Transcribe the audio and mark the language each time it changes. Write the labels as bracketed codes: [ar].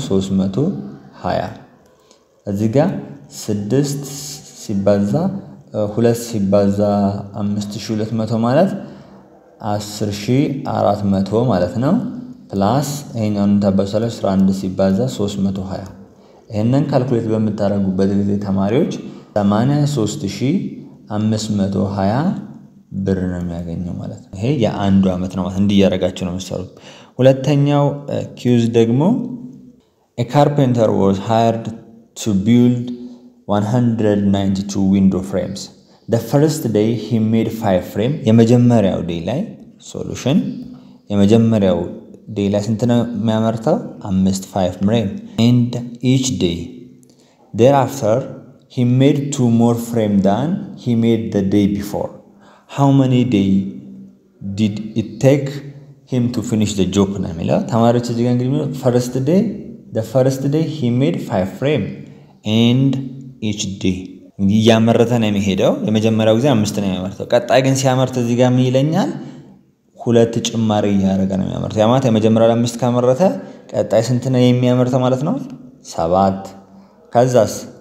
[am] 320። እዚህ ጋር 6 ሲባዛ 2 ሲባዛ 5200 ማለት 10400 ማለት ነው። ፕላስ ይሄኛውን ተባዛለው 11 ሲባዛ 320። ይሄንን ካልኩሌት በመታረጉበት ጊዜ ተማሪዎች 83520 ብር ነው የሚያገኘው ማለት ነው። ይሄ የአንዱ አመት ነው ማለት እንዲህ ያረጋችሁ ነው የምትሰሩት። ሁለተኛው ኪውዝ ደግሞ [en] a carpenter was hired to build 192 window frames. The first day he made 5 frame. [am] የመጀመሪያው ዴይ ላይ ሶሉሽን የመጀመሪያው ዴይ ላይ ስንት ነው የሚያመርተው? [en] 5 frame. And each day thereafter he made 2 more frame than he made the day before. How many days did it take him to finish the job? [am] ነው የሚለው ተማሪዎች እዚህ ጋር እንግዲህ [en] the first day he made 5 frame and each day [am] ያመረተ ነው የሚሄደው። የመጀመሪያው ጊዜ 5 ነው የሚያመርተው። ቀጣይ ግን ሲያመርት እዚህ ጋር ምን ይለኛል? 2 ጭማሪ ያደረገ ነው የሚያመርተው። ያ ማለት የመጀመሪያው 5 ካመረተ ቀጣይ ስንት ነው የሚያመርተው ማለት ነው? 7። ከዛስ